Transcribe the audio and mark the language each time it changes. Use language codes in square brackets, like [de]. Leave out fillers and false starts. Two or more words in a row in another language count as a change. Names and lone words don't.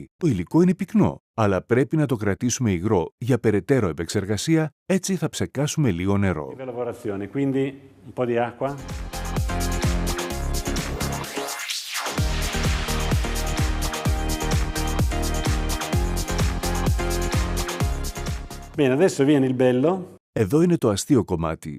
[el] Το υλικό είναι πυκνό, αλλά πρέπει να το κρατήσουμε υγρό για περαιτέρω επεξεργασία, έτσι θα ψεκάσουμε λίγο νερό. [it] Bene, adesso viene il bello. [el] Εδώ είναι το αστείο κομμάτι.